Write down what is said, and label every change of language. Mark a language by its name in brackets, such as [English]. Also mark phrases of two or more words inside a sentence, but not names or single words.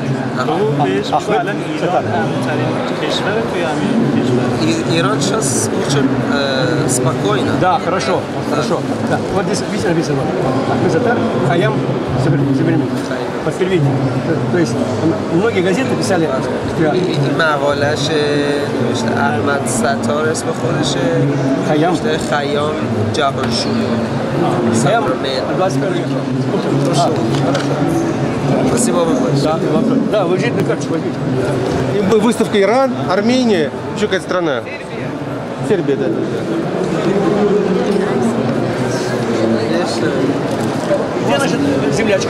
[Russian] Ахмед. Иран сейчас очень спокойно. Да, хорошо. Хорошо. Да. Вот здесь видите написано. Ахмед Затар, Хаям, современник. Подтвердите. То есть многие газеты писали. [Persian] مقالش نوشته احمد ستار اسم خودشه خیام خیام جهانشوی خیام [Russian] Спасибо вам большое. Да, вы видите, как возьмите. Выставка Иран, Армения, еще какая-то страна. Сербия, да. Где наша землячка?